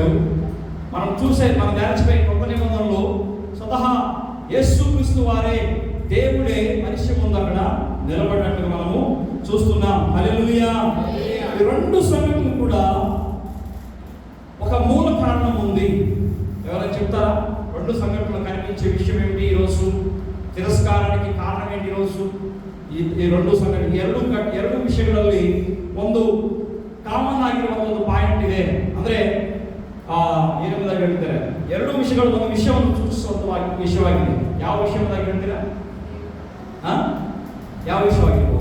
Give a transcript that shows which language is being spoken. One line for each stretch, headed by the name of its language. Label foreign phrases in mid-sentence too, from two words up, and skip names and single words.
Telugu: మనం ధ్యానించిపోయి కొత్త నిబంధనలో స్వతహా యేసుక్రీస్తు వారే దేవుడే మనిషి ముందు అక్కడ నిలబడినట్టుగా మనము చూస్తున్నాం. హల్లెలూయా. ఈ రెండు సంగతులు కూడా ఒక మూల కారణం ఉంది. ఎవరైనా చెప్తారా? రెండు సంఘటనలు కనిపించే విషయం ఏమిటి ఈరోజు?
Kannada: ತಿರಸ್ಕಾರಕ್ಕೆ ಕಾರಣ ಏನು ಇರೋದು? ಈ ಎರಡು ಸಂಘಟನೆ ಎರಡು ವಿಷಯಗಳಲ್ಲಿ ಒಂದು ಕಾಮನ್ ಆಗಿರುವಂತ ಒಂದು ಪಾಯಿಂಟ್ ಇದೆ. ಅಂದ್ರೆ ಏನೆಂಬುದಾಗಿ ಹೇಳ್ತಾರೆ, ಎರಡು ವಿಷಯಗಳು ಒಂದು ವಿಷಯವನ್ನು ಸೂಚಿಸುವಂತ ವಿಷಯವಾಗಿದೆ. ಯಾವ ವಿಷಯವಾಗಿ ಹೇಳ್ತೀರಾ? ಯಾವ ವಿಷಯವಾಗಿರ್ಬೋದು?